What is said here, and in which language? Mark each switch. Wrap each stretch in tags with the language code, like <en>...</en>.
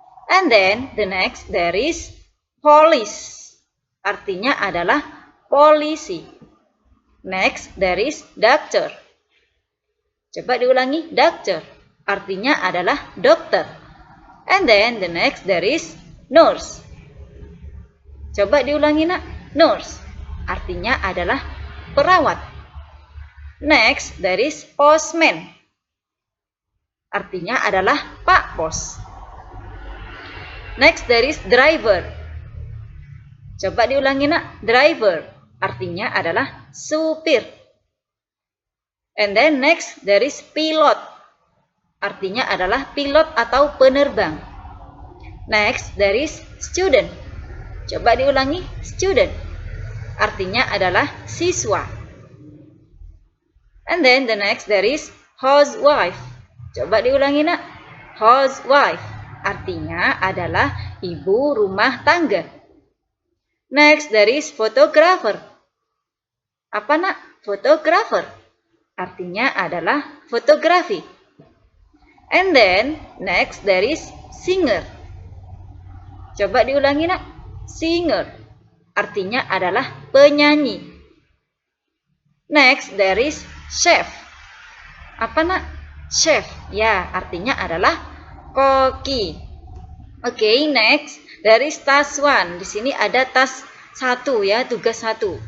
<en>And then, the next, there is police.</en> <id>Artinya adalah polisi.</id> <en>Next, there is doctor.</en> <id>Coba diulangi, doctor. Artinya adalah dokter.</id> <en>And then the next there is nurse.</en> <id>Coba diulangi nak, nurse. Artinya adalah perawat.</id> <en>Next there is postman.</en> <id>Artinya adalah pak pos.</id> <en>Next there is driver.</en> <id>Coba diulangi nak,</id> <en>driver.</en> <id>Artinya adalah supir.</id> <en>And then next there is pilot.</en> <id>Artinya adalah pilot atau penerbang.</id> <en>Next there is student.</en> <id>Coba diulangi,</id> <en>student.</en> <id>Artinya adalah siswa.</id> <en>And then the next there is housewife.</en> <id>Coba diulangi nak, housewife. Artinya adalah ibu rumah tangga.</id> <en>Next there is photographer.</en> <id>Apa nak? Photographer. Artinya adalah fotografi.</id> <en>And then, next there is singer.</en> <id>Coba diulangi nak, singer. Artinya adalah penyanyi.</id> <en>Next there is chef.</en> <id>Apa nak?</id> <en>Chef.</en> <id>Ya, artinya adalah koki.</id> <en>Okay, next there is task 1.</en> <id>Di sini ada task 1 ya, tugas 1.</id>